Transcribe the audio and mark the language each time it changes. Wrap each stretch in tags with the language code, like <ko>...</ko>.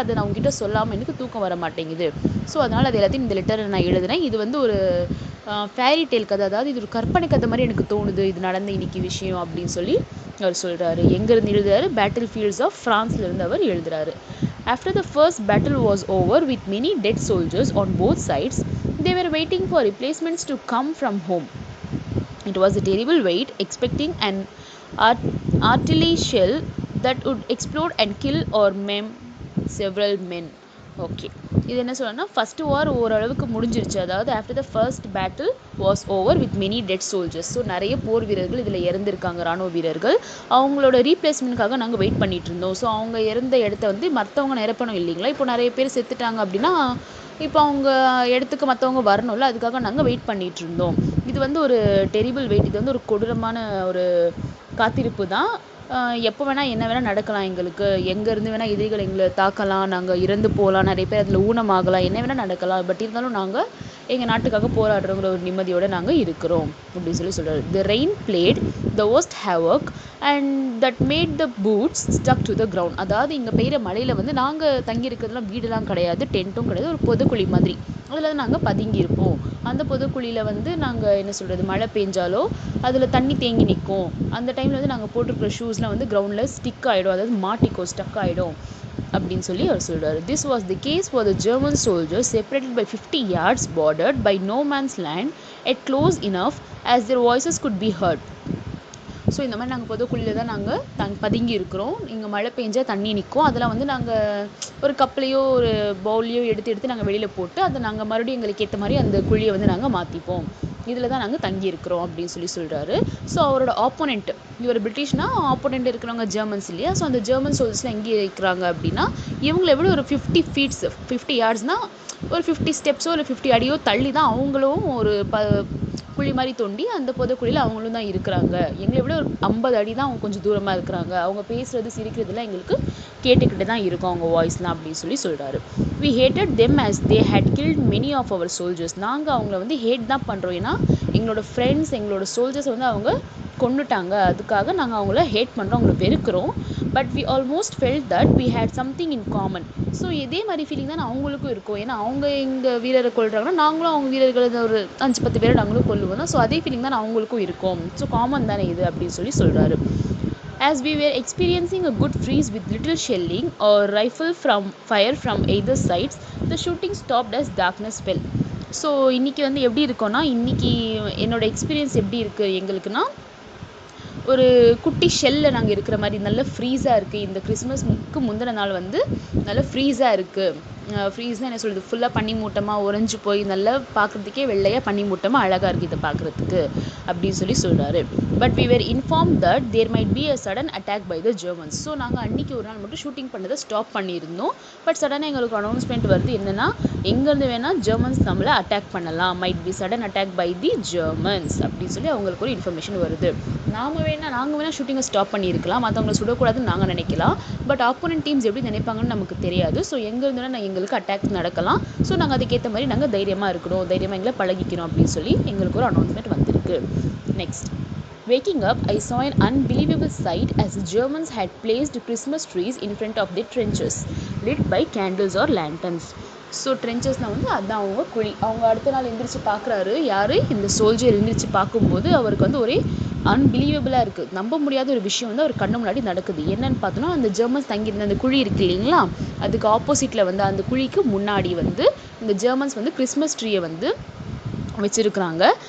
<ta>அதை நான் உங்ககிட்ட சொல்லாமல் எனக்கு தூக்கம் வர மாட்டேங்குது. ஸோ அதனால் அது எல்லாத்தையும் இந்த லெட்டரை நான் எழுதுனேன். இது வந்து ஒரு ஃபேரி டேல் கதை, அதாவது இது ஒரு கற்பனை கதை மாதிரி எனக்கு தோணுது, இது நடந்த இன்னைக்கு விஷயம் அப்படின்னு சொல்லி அவர் சொல்கிறாரு. எங்கேருந்து எழுதுறாரு? பேட்டில் ஃபீல்ட்ஸ் ஆஃப் ஃப்ரான்ஸ்லேருந்து அவர் எழுதுறாரு.</ta> <en>After the first battle was over with many dead soldiers on both sides, they were waiting for replacements to come from home. It was a terrible wait, expecting an artillery shell that would explode and kill or maim several men.</en> <ta>Okay, இது என்ன சொல்லணும்னா, first வார் ஓரளவுக்கு முடிஞ்சிருச்சு. அதாவது</ta> <en>After the first battle was over with many dead soldiers.</en> <ta>So நிறைய போர் வீரர்கள் இதில் இறந்துருக்காங்க, இராணுவ வீரர்கள். அவங்களோட ரீப்ளேஸ்மெண்ட்காக நாங்கள் வெயிட் பண்ணிட்டு இருந்தோம். ஸோ அவங்க இறந்த இடத்த வந்து மற்றவங்க நிரப்பணும் இல்லைங்களா. இப்போ நிறைய பேர் செத்துட்டாங்க அப்படின்னா இப்போ அவங்க இடத்துக்கு மற்றவங்க வரணும்ல, அதுக்காக நாங்கள் வெயிட் பண்ணிகிட்டு இருந்தோம். இது வந்து ஒரு டெரிபிள் வெயிட், இது வந்து ஒரு கொடூரமான ஒரு காத்திருப்பு தான். எப்போ வேணால் என்ன வேணால் நடக்கலாம், எங்களுக்கு எங்கேருந்து வேணால் எதிரிகள் எங்களை தாக்கலாம், நாங்கள் இறந்து போகலாம், நிறைய பேர் அதில் ஊனமாகலாம், என்ன வேணால் நடக்கலாம். பட் இருந்தாலும் நாங்கள் எங்கள் நாட்டுக்காக போராடுறோங்கிற ஒரு நிம்மதியோடு நாங்கள் இருக்கிறோம் அப்படின்னு சொல்லி சொல்கிறாரு.</ta> <en>The rain played the worst havoc and that made the boots stuck to the ground.</en> <ta>அதாவது இங்கே பெய்கிற மழையில் வந்து நாங்கள் தங்கியிருக்கிறதுலாம் வீடெல்லாம் கிடையாது, டென்ட்டும் கிடையாது, ஒரு பொதுக்குழி மாதிரி, அதில் தான் நாங்கள் பதுங்கியிருப்போம். அந்த பொதுக்குழியில் வந்து நாங்கள் என்ன சொல்கிறது, மழை பெஞ்சாலோ அதில் தண்ணி தேங்கி நிற்கும். அந்த டைமில் வந்து நாங்கள் போட்டிருக்கிற ஷூஸ்லாம் வந்து கிரவுண்டில் ஸ்டிக் ஆகிடும், அதாவது மாட்டிக்கும், ஸ்டக் ஆகிடும் அப்படின்னு சொல்லி அவர் சொல்கிறார்.</ta> <en>This was the case for the German soldiers separated by 50 yards, bordered by no man's land, yet close enough as their voices could be heard. So</en> <ta>so இந்த மாதிரி நாங்கள் புதைக்குழியில் தான் நாங்கள் பதுங்கி இருக்கிறோம். இங்கே மழை பெஞ்சா தண்ணி நிற்கும், அதெல்லாம் வந்து நாங்கள் ஒரு கப்லையோ ஒரு பவுல்லையோ எடுத்து நாங்கள் வெளியில் போட்டு அதை நாங்கள் மறுபடியும் எங்களுக்கு ஏற்ற மாதிரி அந்த குழியை வந்து நாங்கள் மாற்றிப்போம். இதில் தான் நாங்கள் தங்கி இருக்கிறோம் அப்படின்னு சொல்கிறாரு. ஸோ அவரோட ஆப்போனெண்ட், இவர் பிரிட்டிஷ்னா ஆப்போனெண்ட் இருக்கிறவங்க ஜெர்மன்ஸ் இல்லையா? ஸோ அந்த ஜெர்மன் சோல்ஜர்ஸ்லாம் எங்கே இருக்கிறாங்க அப்படின்னா, இவங்களை விட ஒரு 50 ஃபீட்ஸ் 50 யார்ட்ஸ்னால் ஒரு 50 ஸ்டெப்ஸோ இல்லை 50 அடியோ தள்ளி தான் அவங்களும் ஒரு குழி மாதிரி தோண்டி அந்த புதைக்குழியில் அவங்களும் தான் இருக்கிறாங்க. எங்களை விட ஒரு 50 அடி தான் அவங்க கொஞ்சம் தூரமாக இருக்கிறாங்க. அவங்க பேசுகிறது சிரிக்கிறதுலாம் எங்களுக்கு கேட்டுக்கிட்டு தான் இருக்கும் அவங்க வாய்ஸ்லாம் அப்படின்னு சொல்கிறாரு.</ta> <en>we hated them as they had killed many of our soldiers.</en> <ta>நாங்கள் அவங்கள வந்து ஹேட் தான் பண்ணுறோம், ஏன்னா எங்களோட ஃப்ரெண்ட்ஸ் எங்களோட சோல்ஜர்ஸ் வந்து அவங்க கொண்டுட்டாங்க, அதுக்காக நாங்கள் அவங்கள ஹேட் பண்ணுறோம், அவங்கள வெறுக்கிறோம்.</ta> <en>But we almost felt that we had something in common.</en> <ta>So இதே மாதிரி ஃபீலிங் தான் அவங்களுக்கும் இருக்கும், ஏன்னா அவங்க எங்கள் வீரரை கொள்கிறாங்கன்னா நாங்களும் அவங்க வீரர்களை ஒரு 5-10 பேரை நாங்களும் கொள்ளுவோம் தான். ஸோ அதே ஃபீலிங் தான் அவங்களுக்கும் இருக்கும். ஸோ காமன் தானே இது அப்படின்னு சொல்கிறாரு.</ta> <en>As we were experiencing a good freeze with little shelling or rifle fire from either sides, the shooting stopped as darkness fell.</en> <ta>So இன்றைக்கி வந்து எப்படி இருக்கோன்னா, இன்றைக்கி என்னோட எக்ஸ்பீரியன்ஸ் எப்படி இருக்குது எங்களுக்குன்னா, ஒரு குட்டி ஷெல்லில் நாங்கள் இருக்கிற மாதிரி நல்ல ஃப்ரீஸாக இருக்குது. இந்த கிறிஸ்மஸ்க்கு முந்தின நாள் வந்து நல்ல ஃப்ரீஸாக இருக்குது. ஃப்ரீஸ்னால் என்ன சொல்கிறது, ஃபுல்லாக பனி மூட்டமாக உறைஞ்சி போய் நல்லா பார்க்குறதுக்கே வெள்ளையாக பனி மூட்டமாக அழகாக இருக்குது இதை பார்க்குறதுக்கு அப்படின்னு சொல்கிறாரு.</ta> <en>But we were informed that there might be a sudden attack by the Germans.</en> <ta>So நாங்கள் அன்றைக்கி ஒரு நாள் மட்டும் ஷூட்டிங் பண்ணதை ஸ்டாப் பண்ணியிருந்தோம். பட் சடனாக எங்களுக்கு அனௌன்ஸ்மெண்ட் வருது என்னென்னா, எங்கேருந்து வேணால் ஜெர்மன்ஸ் நம்மளை அட்டாக் பண்ணலாம்,</ta> <en>might be sudden attack by the Germans</en> <ta>அப்படின்னு அவங்களுக்கு ஒரு இன்ஃபர்மேஷன் வருது. நாங்கள் வேணால் ஷூட்டிங்கை ஸ்டாப் பண்ணியிருக்கலாம், மற்றவங்களை சுடக்கூடாதுன்னு நாங்கள் நினைக்கலாம். பட் ஆப்போனன்ட் டீம்ஸ் எப்படி நினைப்பாங்கன்னு நமக்கு தெரியாது. ஸோ எங்கேருந்து எங்களுக்கு அட்டாக் நடக்கலாம். ஸோ நாங்கள் அதுக்கேற்ற மாதிரி நாங்கள் தைரியமாக இருக்கணும், தைரியமாக எங்களை பழகிக்கணும் அப்படின்னு எங்களுக்கு ஒரு அனௌன்ஸ்மெண்ட் வந்திருக்கு.</ta> <en>Next, waking up, I saw an unbelievable sight as the Germans had placed Christmas trees in front of their trenches, lit by candles or lanterns.</en> <ta>So ட்ரென்ச்சஸ்னால் வந்து அதுதான் அவங்க குழி. அவங்க அடுத்த நாள் எந்திரிச்சு பார்க்குறாரு, யார் இந்த சோல்ஜர் எந்திரிச்சு பார்க்கும்போது அவருக்கு வந்து ஒரே அன்பிலீவபிளாக இருக்குது, நம்ப முடியாத ஒரு விஷயம் வந்து அவர் கண்ணு முன்னாடி நடக்குது. என்னன்னு பார்த்தோன்னா, அந்த ஜெர்மன்ஸ் தங்கியிருந்த அந்த குழி இருக்குது இல்லைங்களா, அதுக்கு ஆப்போசிட்டில் வந்து அந்த குழிக்கு முன்னாடி வந்து இந்த ஜெர்மன்ஸ் வந்து கிறிஸ்மஸ் ட்ரீயை வந்து வச்சுருக்குறாங்க.</ta>